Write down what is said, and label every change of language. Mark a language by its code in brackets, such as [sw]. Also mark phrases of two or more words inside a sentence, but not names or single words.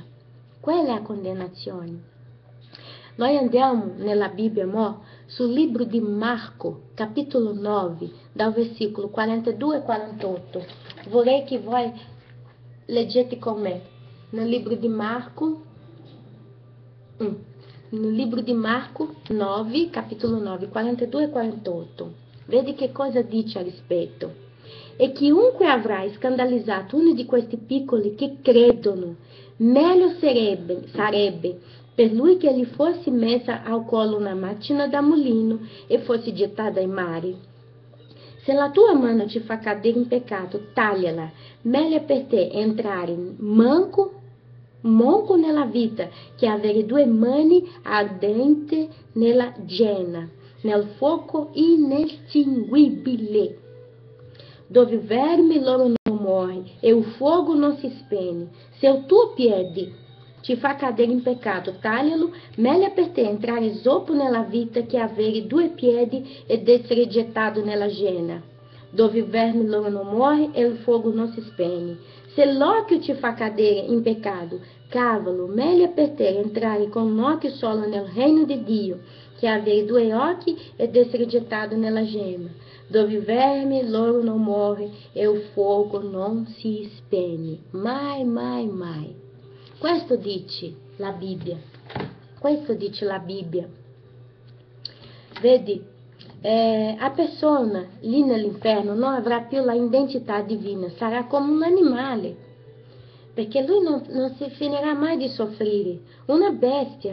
[it] Quella è la condannazione. Noi andiamo nella Bibbia, sul libro di Marco, capitolo 9, dal versículo 42 e 48. Vorrei che voi leggete con me. Nel libro di Marco, [pt] no livro de Marco 9, capítulo 9, 42 e 48. [it] Vede che cosa dice a rispetto. E chiunque avrà scandalizzato uno di questi piccoli che credono, meglio sarebbe per lui che gli fosse messa [pt] ao colo [it] una macchina da mulino e fosse gettata in mare. Se la tua mano ti fa cadere in peccato, tagliala. Meglio è per te entrare monco nella vita che avere 2 mani ardenti nella genna, nel fuoco inestinguibile, dove [pt] o verme [it] loro non [pt] morre e o fogo [it] non si spegne. Se o tuo piede ti fa cadere in peccato, taglialo. Meglio è per te entrare zoppo nella vita che avere 2 piedi ed essere gettato nella genna, dove [pt] o verme [it] loro non [pt] morre e o fogo [it] non si spegne. Se l'occhio ti fa cadere in peccato, cavalo. Meglio è per te entrare con un occhio solo nel reino di Dio, che avere 2 occhi ed essere gettato nella gemma, dove [pt] o verme [it] loro non [pt] morre e o fogo [it] non si spegne. Mai, mai, mai. Questo dice la Bibbia. Questo dice la Bibbia. Vedi, a persona lì nell'inferno non avrà più la identità divina, sarà come un animale, perché lui non si finirà mai di soffrire, una bestia.